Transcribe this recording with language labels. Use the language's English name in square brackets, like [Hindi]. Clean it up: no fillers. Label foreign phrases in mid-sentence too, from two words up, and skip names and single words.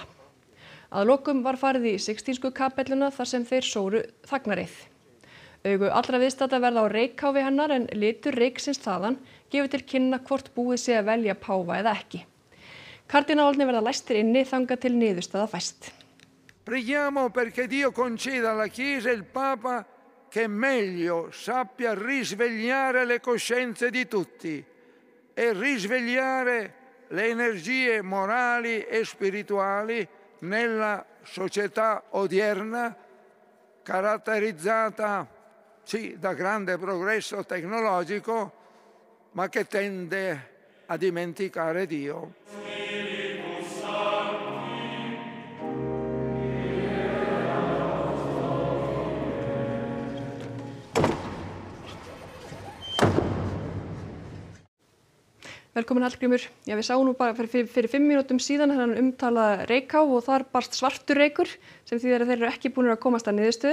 [Icelandic] Að lokum var farið í Sixtínsku kapelluna þar sem þeir sóru þagnareið. Augu allra viðstadda verða á reykkáfi hennar en litur reyksins þaðan gefur til kynna hvort búið sé að velja páfa eða ekki. Kardínálarnir verða læstir inni þangað til niðurstaða fæst. [Italian] Preghiamo perché Dio conceda alla Chiesa e il Papa che meglio sappia risvegliare le coscienze di tutti e risvegliare le energie morali e spirituali nella società odierna caratterizzata sì da grande progresso tecnologico ma che tende a dimenticare Dio. [Icelandic] Velkomin Hallgrímur. Já, við sáum nú bara fyrir 5 mínútum síðan hann umtalaða reykká og þar barst svartur reykur sem þýðir að þeir eru ekki búin að komast að niðurstöðu.